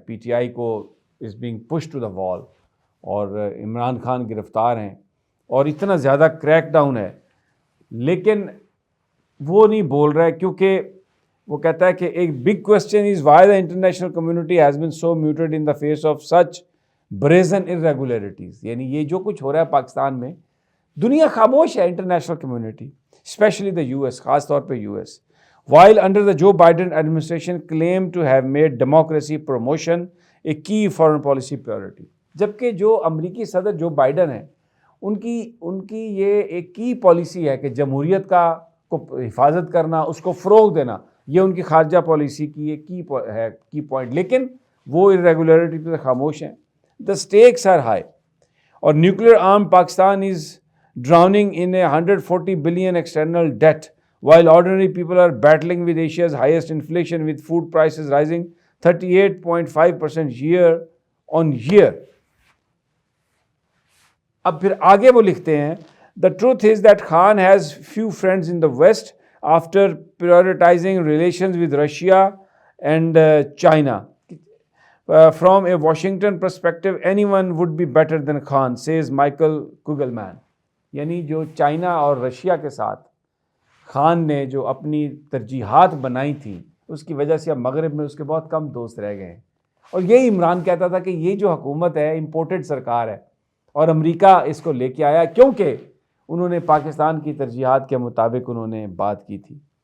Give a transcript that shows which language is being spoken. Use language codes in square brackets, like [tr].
[en] P T I کو is being push to the wall, [ur] اور عمران خان گرفتار ہیں اور اتنا زیادہ کریک ڈاؤن ہے, لیکن وہ نہیں بول رہا ہے, کیونکہ وہ کہتا ہے کہ ایک [en] Big question is why the international community has been so muted in the face of such brazen irregularities. [ur] یعنی یہ جو کچھ ہو رہا ہے پاکستان میں, دنیا خاموش ہے, international community, [en] especially the U S, [ur] خاص طور پہ U S. [en] While under the Joe Biden administration claimed to have made democracy promotion a key foreign policy priority. [ur] جبکہ جو امریکی صدر جو بائیڈن ہیں, ان کی یہ ایک کی پالیسی ہے کہ جمہوریت کو حفاظت کرنا, اس کو فروغ دینا, یہ ان کی خارجہ پالیسی کی ایک کی پوائنٹ. لیکن وہ irregularity پہ خاموش ہیں. [en] The stakes are high. اور nuclear armed Pakistan is drowning in a 140 billion external debt, while ordinary people are battling with Asia's highest inflation, with food prices rising 38.5% year on year. [ur] اب پھر آگے وہ لکھتے ہیں, [en] the truth is that Khan has few friends in the West after prioritizing relations with Russia and China. From a Washington perspective, anyone would be better than Khan, says Michael Kugelman. [ur] یعنی جو China اور Russia کے ساتھ خان نے جو اپنی ترجیحات بنائی تھیں, اس کی وجہ سے اب مغرب میں اس کے بہت کم دوست رہ گئے ہیں. اور یہی عمران کہتا تھا کہ یہ جو حکومت ہے امپورٹڈ سرکار ہے, اور امریکہ اس کو لے کے آیا کیونکہ انہوں نے پاکستان کی ترجیحات کے مطابق انہوں نے بات کی تھی.